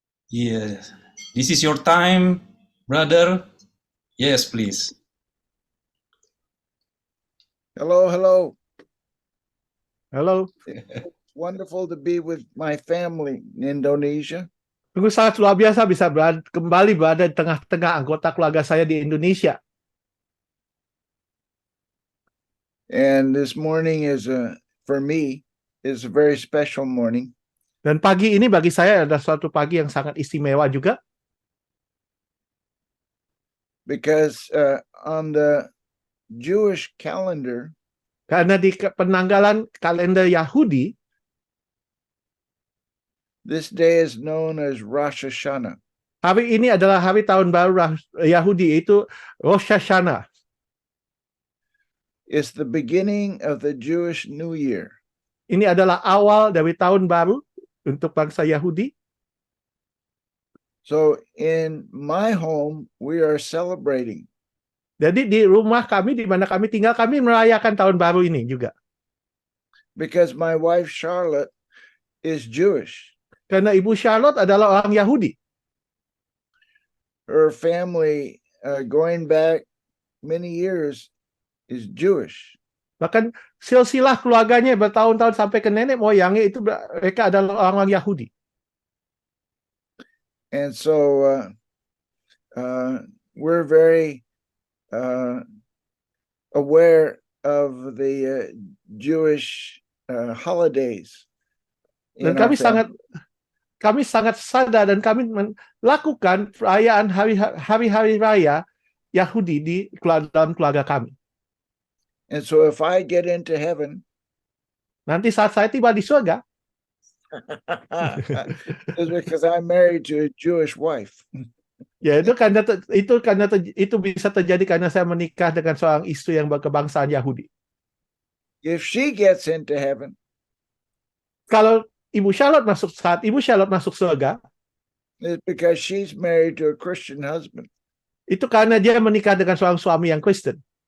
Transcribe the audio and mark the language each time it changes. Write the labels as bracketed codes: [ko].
[en] Yes, this is your time, brother. Yes, please. Hello, hello. [id] Halo. [en] Wonderful to be with my family in Indonesia. [id] Sungguh sangat luar biasa bisa kembali berada di tengah-tengah anggota keluarga saya di Indonesia. [en] And this morning for me, is a very special morning [id] Dan pagi ini bagi saya adalah suatu pagi yang sangat istimewa juga. [en] because on the Jewish calendar, [id] Karena di penanggalan kalender Yahudi, [en] this day is known as Rosh Hashanah. [id] hari ini adalah hari tahun baru Yahudi, yaitu Rosh Hashanah. [en] It's the beginning of the Jewish New Year. [id] Ini adalah awal dari tahun baru untuk bangsa Yahudi. [en] So in my home, we are celebrating. [id] Jadi di rumah kami, di mana kami tinggal, kami merayakan tahun baru ini juga. [en] Because my wife Charlotte is Jewish. [id] Karena Ibu Charlotte adalah orang Yahudi. [en] Her family, going back many years, is Jewish. [id] Bahkan silsilah keluarganya bertahun-tahun sampai ke nenek moyangnya itu mereka adalah orang-orang Yahudi. [en] And so we're very aware of the Jewish holidays. [id] Dan [en] in our [id] kami sangat sadar dan kami melakukan perayaan hari-hari raya Yahudi di dalam keluarga kami. [en] And so if I get into heaven, [id] Nanti saat saya tiba di surga, [en] it's because I'm married to a Jewish wife. [id] ya itu bisa terjadi karena saya menikah dengan seorang istri yang berkebangsaan Yahudi. [en] If she gets into heaven, [id] Kalau saat Ibu Charlotte masuk surga, [en] it's because she's married to a Christian husband. [id] itu karena dia menikah dengan seorang suami yang Kristen.